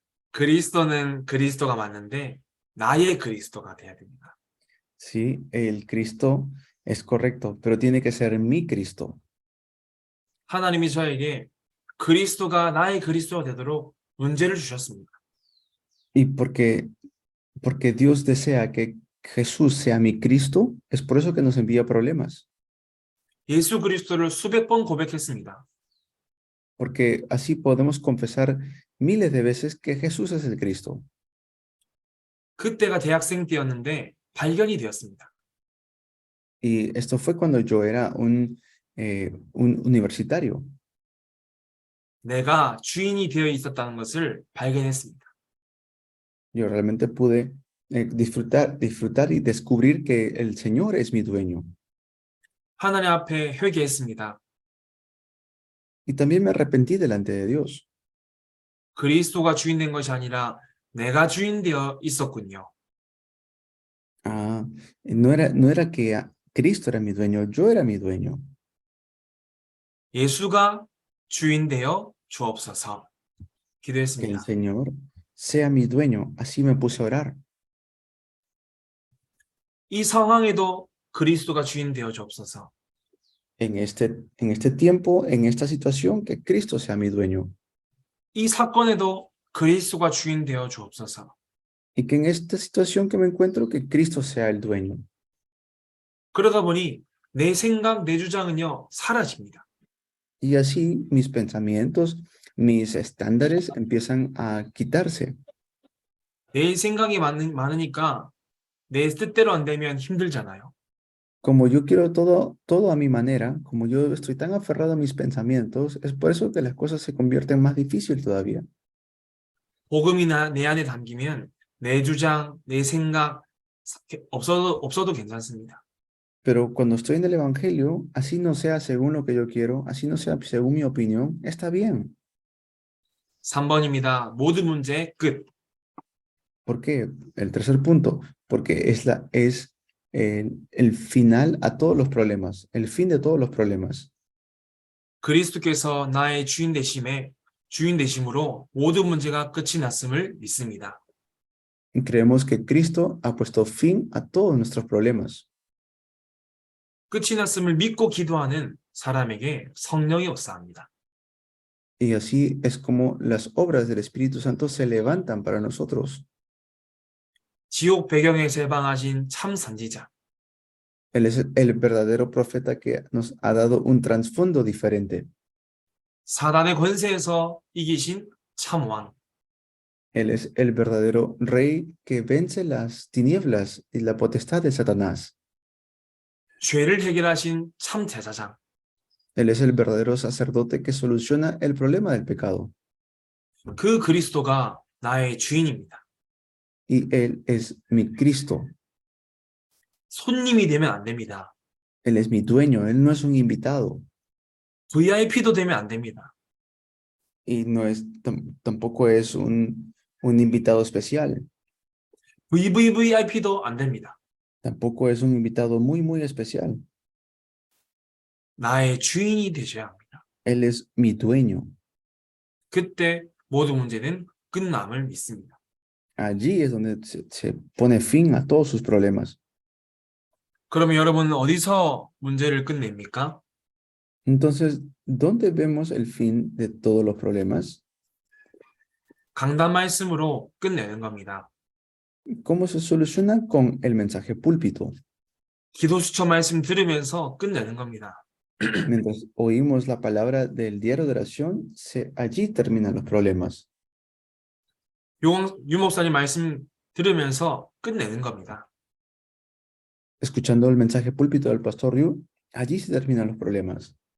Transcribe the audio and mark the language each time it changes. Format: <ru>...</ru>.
<ko>그리스도는 그리스도가 맞는데 나의 그리스도가 돼야 됩니다.</ko> <es>Sí, el Cristo es correcto, pero tiene que ser mi Cristo.</es> <ko>하나님이 저에게 그리스도가 나의 그리스도가 되도록 문제를 주셨습니다.</ko> <es>Y porque Dios desea que Jesús sea mi Cristo, es por eso que nos envía problemas.</es> <ko>예수 그리스도를 수백 번 고백했습니다.</ko> <es>Porque así podemos confesar miles de veces que Jesús es el Cristo.</es> <ko>그때가 대학생 때였는데 발견이 되었습니다.</ko> <es>Y esto fue cuando yo era un universitario.</es> <ko>내가 주인이 되어 있었다는 것을 발견했습니다.</ko> <es>Yo realmente pude disfrutar y descubrir que el Señor es mi dueño.</es> <ko>하나님 앞에 회개했습니다.</ko> <es>Y también me arrepentí delante de Dios.</es> <ko>그리스도가 주인 된 것이 아니라 내가 주인 되어 있었군요.</ko> <es>No era que Cristo era mi dueño, yo era mi dueño.</es> <ko>예수가 주인 되어 주옵소서.</ko> <es>Que el</es> <ko>기도했습니다.</ko> <es>Señor sea mi dueño. Así me puse a orar.</es> <ko>이 상황에도 그리스도가 주인 되어 주옵소서.</ko> <es>En este tiempo, en esta situación, que Cristo sea mi dueño.</es> <ko>이 사건에도 그리스도가 주인 되어 주옵소서.</ko> <es>y que en esta situación que me encuentro, que Cristo sea el dueño.</es> <ko>그러다 보니 내 생각, 내 주장은요, 사라집니다.</ko> <es>Y así mis pensamientos, mis estándares empiezan a quitarse.</es> <ko>내 생각이 많으니까 내 뜻대로 안 되면 힘들잖아요.</ko> <es>Como yo quiero todo a mi manera, como yo estoy tan aferrado a mis pensamientos, es por eso que las cosas se convierten más difíciles todavía.</es> <ko>복음이 내 안에 담기면 내 주장, 내 생각 없어도 괜찮습니다.</ko> <es>Pero cuando estoy en el Evangelio, así no sea según lo que yo quiero, así no sea según mi opinión, está bien.</es> <ko>3번입니다. 모든 문제의 끝.</ko> <es>¿Por qué? El tercer punto, porque es el final a todos los problemas, el fin de todos los problemas.</es> <ko>그리스도께서 나의 주인 되심으로 모든 문제가 끝이 났음을 믿습니다.</ko> <es>Y creemos que Cristo ha puesto fin a todos nuestros problemas.</es> <ko>끝이 났음을 믿고 기도하는 사람에게 성령이 역사합니다.</ko> <es>Y así es como las obras del Espíritu Santo se levantan para nosotros.</es> <ko>지옥 배경에서 해방하신 참 선지자.</ko> <es>Él es el verdadero profeta que nos ha dado un trasfondo diferente.</es> <ko>사단의 권세에서 이기신 참 왕.</ko> <es>Él es el verdadero rey que vence las tinieblas y la potestad de Satanás.</es> <ko>죄를 해결하신 참 제사장.</ko> <es>Él es el verdadero sacerdote que soluciona el problema del pecado.</es> <ko>그 그리스도가 나의 주인입니다.</ko> <es>Y Él es mi Cristo.</es> <ko>손님이 되면 안 됩니다.</ko> <es>Él es mi dueño. Él no es un invitado.</es> <ko>VIP도 되면 안 됩니다.</ko> <es>Y no es, tampoco es un invitado especial.</es> <ko>VVVIP도 안 됩니다.</ko> <es>Tampoco es un invitado muy, muy especial.</es> <ko>나의 주인이 되셔야 합니다.</ko> <es>Él es mi dueño.</es> <ko>그때 모든 문제는 끝남을 믿습니다.</ko> <es>Allí es donde se pone fin a todos sus problemas.</es> <ko>그러면 여러분 어디서 문제를 끝냅니까?</ko> <es>Entonces, ¿dónde vemos el fin de todos los problemas?</es> <ko>강단 말씀으로 끝내는 겁니다.</ko> <es>¿Cómo se soluciona? Con el mensaje púlpito.</es> <ko>기도 수처 말씀 들으면서 끝내는 겁니다.</ko> <es>Mientras oímos la palabra del diario de oración, allí terminan los problemas.</es> <ko>유 목사님 말씀 들으면서 끝내는 겁니다.</ko> <es>Escuchando el mensaje púlpito del pastor Ryu, allí se terminan los problemas.</es>